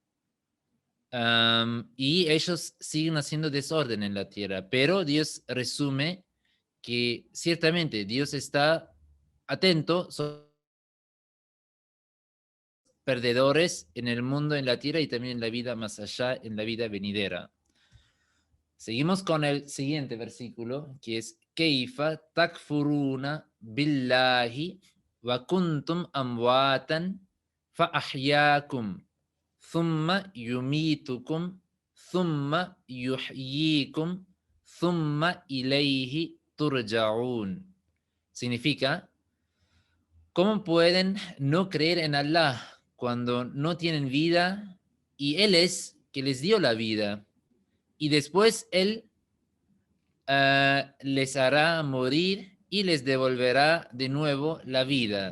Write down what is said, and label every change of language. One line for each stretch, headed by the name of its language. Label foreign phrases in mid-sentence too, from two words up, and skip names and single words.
Spanish: Y ellos siguen haciendo desorden en la tierra, pero Dios resume que ciertamente Dios está atento, son perdedores en el mundo, en la tierra y también en la vida más allá, en la vida venidera. Seguimos con el siguiente versículo, que es
Arabic: كيف تكفرون بالله وكنتم أمواتا فأحياكم ثم يميتكم ثم يحييكم ثم إليه ترجعون.
Spanish: Significa, ¿Cómo pueden no creer en Allah cuando no tienen vida y Él es que les dio la vida? Y después Él les hará morir y les devolverá de nuevo la vida.